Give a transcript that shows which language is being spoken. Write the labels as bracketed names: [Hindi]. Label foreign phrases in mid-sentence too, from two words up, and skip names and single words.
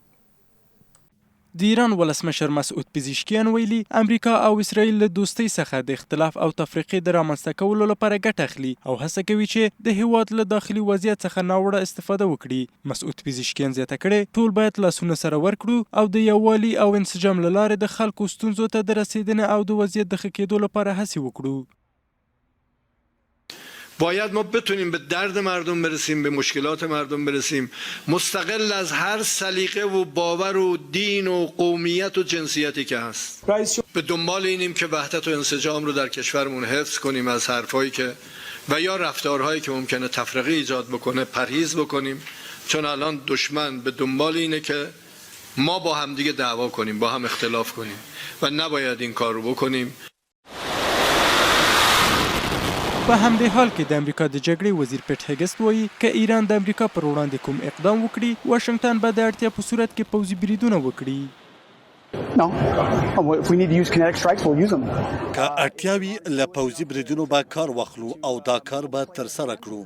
[Pashto] د ایران ولسمشر مسعود پزشکیان ویلي امریکا او اسرائیل له دوستۍ څخه د اختلاف او تفریقې د رامنځته کولو لپاره ګټه اخلي او هڅه کوي چې د هیواد له داخلي وضعیت څخه ناوړه استفاده وکړي. مسعود پزشکیان زیاته کړې ټول باید لاسونه سره ورکړو او د یووالي او انسجام له لارې د خلکو ستونزو ته د رسیدنې او د وضعیت د ښه کېدو لپاره هڅې وکړو. [Persian] باید ما بتونیم به درد مردم برسیم، به مشکلات مردم برسیم، مستقل از هر سلیقه و باور و دین و قومیت و جنسیتی که هست. به دنبال اینیم که وحدت و انسجام رو در کشورمون حفظ کنیم، از حرفایی که و یا رفتارهایی که ممکنه تفرقه ایجاد بکنه پرهیز بکنیم، چون الان دشمن به دنبال اینه که ما با هم دیگه دعوا کنیم، با هم اختلاف کنیم و نباید این کار رو بکنیم. [Pashto] په همدې حال کې د امریکا د جګړې وزیر پیټ هګست وایي که ایران د امریکا پر وړاندې کوم اقدام وکړي واشنګټن به د اړتیا په صورت کې پوځي بریدونه وکړي. که اړتیاوي له پوځي بریدونو به کار واخلو او دا کار به ترسره کړو.